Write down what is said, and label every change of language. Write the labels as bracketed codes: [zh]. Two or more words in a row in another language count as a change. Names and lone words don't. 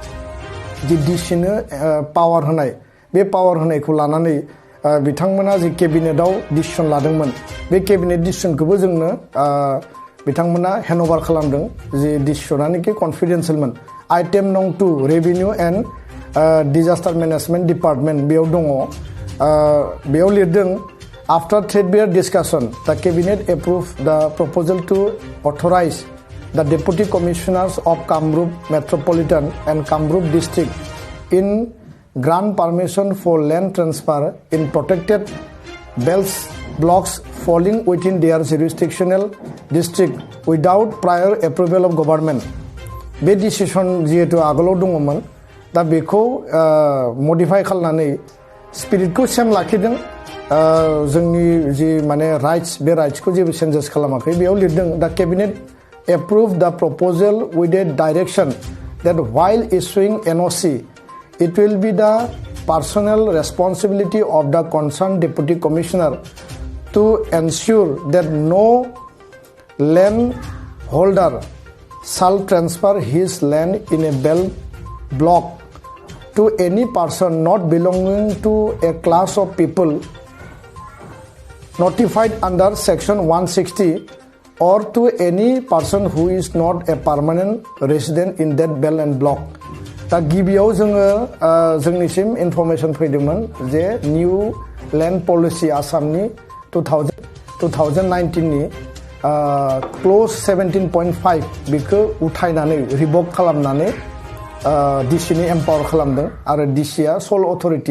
[brx] जि डिसिनो पावार होनाय बे पावार होनायखौ लानानै बिथांमोना जि केबिनेटआव डिसिसन लादोंमोन बे [en] cabinet decision [brx] जोंनो बिथांमोना हेन्डअभार खालामदों जि डिसिसनानोखि कनफिडेन्सियेलमोन [en] item no 2 revenue and disaster management department [brx] बेयाव दङ बेयाव लिरदों [en] after threadbare discussion the cabinet approve the proposal to authorize the deputy commissioners of Kamrup Metropolitan and Kamrup district in grant permission for land transfer in protected belts blocks falling within their jurisdictional district without prior approval of government. [brx] बे डिसिसन जिहेतु आगोलाव दङमोन दा बेखौ मडिफाइ खालामनानै स्पिरिटखौ सेम लाखिदों जोंनि जि माने राइट्स बे राइट्सखौ जेबो चेन्जेस खालामाखै बेयाव लिरदों दा [en] cabinet approve the proposal with a direction that while issuing NOC it will be the personal responsibility of the concerned deputy commissioner to ensure that no landholder shall transfer his land in a belt block to any person not belonging to a class of people notified under section 160 or to any person who is not a permanent resident in that bell and block. [brx] दा गिबियाव जोङो जोंनिसिम इनफरमेशन फैदोंमोन जे [en] new land policy [brx] आसामनि 2019 नि क्ल'ज 17.5 बेखौ उथायनानै रिभक खालामनानै डिसिनि एम्पावर खालामदों आरो डिसिया [en] sole authority